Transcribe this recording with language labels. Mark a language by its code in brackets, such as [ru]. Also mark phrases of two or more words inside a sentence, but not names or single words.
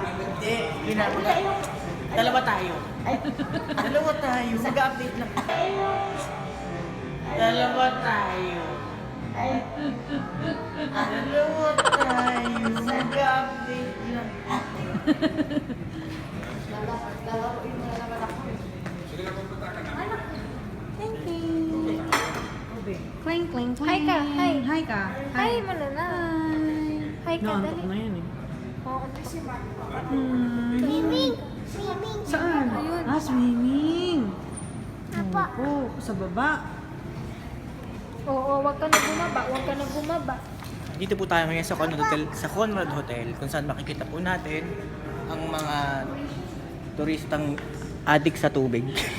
[tl] Hindi, dalawa tayo. Dalawa tayo. Mag-update lang. Dalawa tayo. Dalawa tayo. Mag-update lang. Sige na, pupunta ka na. [en] Thank you. Cling, cling, cling. [tl] Hi ka, hi. Hi ka. Hi mo na na. Hi ka, Naantok dali. na yan eh. Oo, kasi Swimming. Swimming. Saan? Ayun. Ah, swimming. Apa. Oo, sa baba. Oo, wag ka na bumaba. Wag ka na bumaba. Dito po tayo ngayon sa Conrad Hotel kung saan makikita po natin ang mga turistang adik sa tubig.